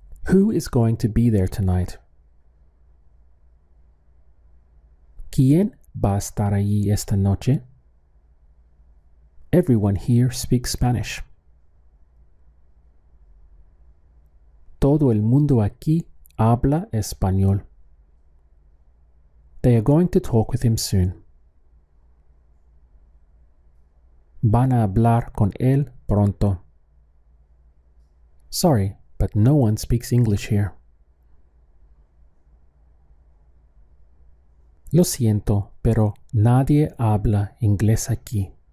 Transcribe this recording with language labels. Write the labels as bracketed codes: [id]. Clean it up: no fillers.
[en] Who is going to be there tonight? [es] ¿Quién va a estar allí esta noche? [en] Everyone here speaks Spanish. [es] Todo el mundo aquí habla español. [en] They are going to talk with him soon. [es] Van a hablar con él pronto. [en] Sorry, but no one speaks English here. [es] Lo siento, pero nadie habla inglés aquí.